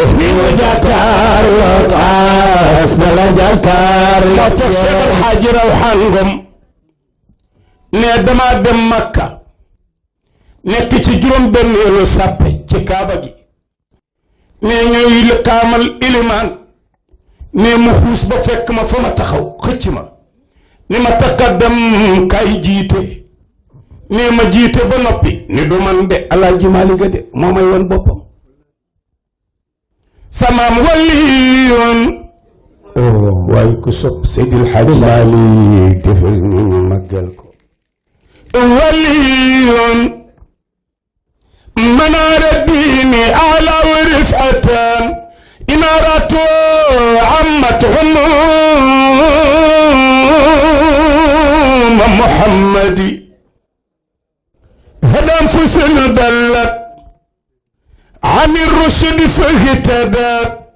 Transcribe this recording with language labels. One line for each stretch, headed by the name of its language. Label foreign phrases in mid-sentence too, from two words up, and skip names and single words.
Wolof: ni mu jàkkaarloog aas na la jàkkaarloog Cheikh El Hadji Rawhan Ngom ne dama dem Makka nekk ci juróom benneelu sàppe ci kaaba gi ne ñuy kaamal ilimaan ne mu xuus ba fekk ma fa ma taxaw xëcc ma ni ma taqaddam kay jiite ne ma jiite ba noppi ni du man de Alaaji Maalik de moo may woon boppam samaam waliyoon waaye ku sopp Seydil Hadji Maalik defal ni ñu màggal ko
Arabic: waliyoon منار الدين أعلى ورفعة إنارة عمت عموم محمد هدى أنفس ضلت عن الرشد فاهتدت